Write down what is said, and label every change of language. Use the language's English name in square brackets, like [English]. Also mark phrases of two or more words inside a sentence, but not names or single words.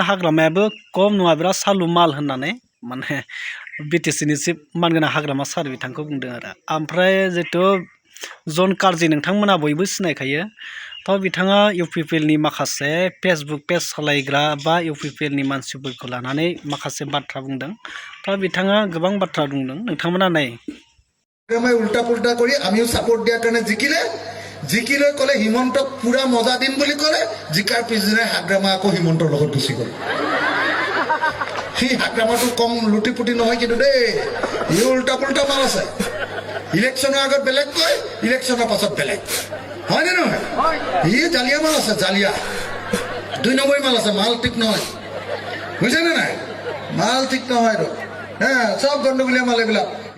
[Bodo] हाग्रामायाबो खम नङा बिराद सालु माल होननानै माने बिटिसिनि चिफ मानगोनां हाग्रामा सार बिथांखौ बुंदों आरो ओमफ्राय जितु जन कार्जि नोंथांमोना बयबो सिनायखायो थ' बिथाङा इउपिपिएलनि माखासे [English] Facebook page [Bodo] सालायग्रा बा इउपिपिएलनि मानसिफोरखौ लानानै माखासे बाथ्रा बुंदों थ' बिथाङा गोबां बाथ्रा बुंदों नोंथांमोना नाय [Assamese] উল্টা পুল্টা কৰি আমিও সাপোর্ট দিয়াৰ কাৰণে জিকিলে কলে হিমন্তক পুরা মজা দিম বুলি কলে জিকাৰ পিছদিনাই হাগ্ৰামা আকৌ হিমন্তৰ লগত গুচি গল সেই হাগ্ৰামাটো কম লুটিপুটি নহয় কিন্তু দেই ই উল্টা পুল্টা মাল আছে ইলেকশ্যনৰ আগত বেলেগ কয় ইলেকশ্যনৰ পাছত বেলেগ হয়নে নহয় ই জালিয়া মাল আছে জালিয়া 2 নম্বৰ মাল আছে মাল ঠিক নহয় বুজিছেনে নাই মাল ঠিক নহয় আৰু সব গণ্ডগোলীয়া মাল এইবিলাক